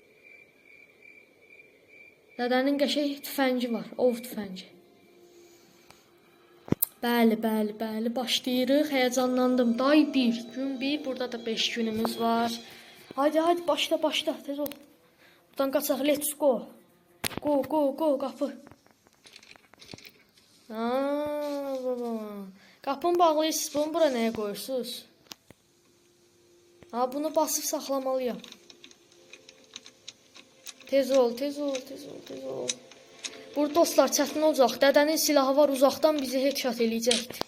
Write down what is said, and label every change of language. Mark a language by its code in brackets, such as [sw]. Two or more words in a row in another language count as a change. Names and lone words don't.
[az] Dədənin qəşəng tüfəngi var. Ov tüfəngi. Bəli, bəli, bəli. Başlayırıq. Həyecanlandım. Day 1, gün 1. Burada da 5 günümüz var. Haydi, haydi, başla, başla. Tez ol. Buradan qaçaq. [en] Let's go. Go, go, go. [az] Qapı. Qapını bağlayırsınız. Bunu bura nəyə qoyursunuz? Bunu basıb saxlamalıyam. Tez ol, tez ol, tez ol, tez ol. Burada dostlar çətin olacaq. Dədənin silahı var, uzaqdan bizi headshot eləyəcəkdir.